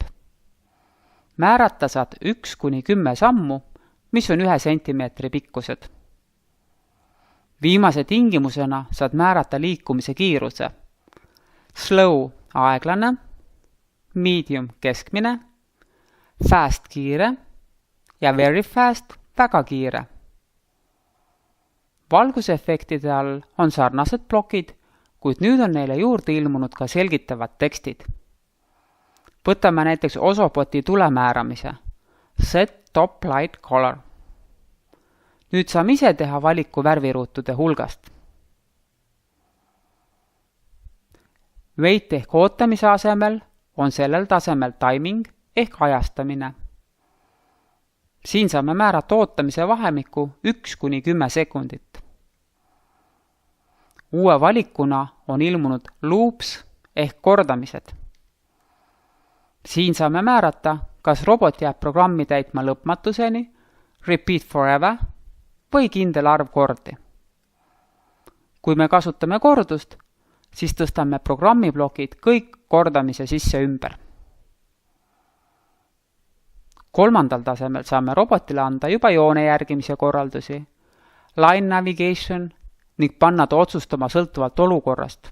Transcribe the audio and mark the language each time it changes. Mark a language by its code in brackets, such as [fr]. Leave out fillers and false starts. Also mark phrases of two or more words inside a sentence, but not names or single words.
[et] Määrata saad 1–10 sammu, mis on 1 sentimeetri pikkused. Viimase tingimusena saad määrata liikumise kiiruse. Slow aeglane, medium keskmine, fast kiire ja [en] very fast [et] väga kiire. Valgusefektide all on sarnased plokid, kuid nüüd on neile juurde ilmunud ka selgitavad tekstid. Võtame näiteks Osoboti tulemääramise. [en] Set top light color. [et] Nüüd saame ise teha valiku värviruutude hulgast. Wait ehk ootamise asemel on sellel tasemel timing ehk ajastamine. Siin saame määrata ootamise vahemikku 1–10 sekundit. Uue valikuna on ilmunud loops ehk kordamised. Siin saame määrata, kas robot jääb programmi täitma lõpmatuseni, [en] repeat forever [et] või kindel arv kordi. Kui me kasutame kordust, siis tõstame programmiplokid kõik kordamise sisse ümber. 3. tasemel saame robotile anda juba joone järgimise korraldusi, [en] line navigation [et] ning panna ta otsustama sõltuvalt olukorrast.